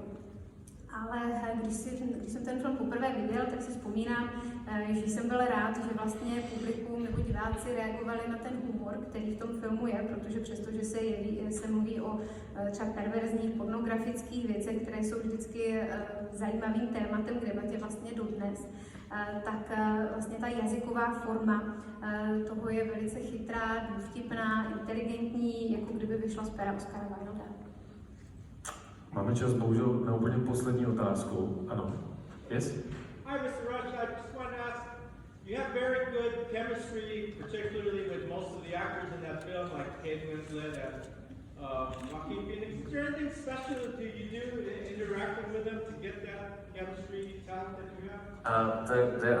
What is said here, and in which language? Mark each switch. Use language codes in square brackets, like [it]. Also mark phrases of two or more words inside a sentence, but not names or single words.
[cs] Ale když jsem ten film poprvé viděl, tak si vzpomínám, že jsem byl rád, že vlastně publikum nebo diváci reagovali na ten humor, který v tom filmu je, protože přestože se mluví o třeba perverzních pornografických věcech, které jsou vždycky zajímavým tématem k debatě vlastně dodnes, tak vlastně ta jazyková forma toho je velice chytrá, vtipná, inteligentní, jako kdyby vyšla z pera Oscara Wilda. Máme čas, bohužel, na úplně poslední otázku. Ano. [en] Yes? Hi, Mr. Rush. I just wanted to ask, you have very good chemistry, particularly with most of the actors in that film, like Kate Winslet and Joaquin Phoenix. Is there anything special that you do interacting with them to get that chemistry talent that you have?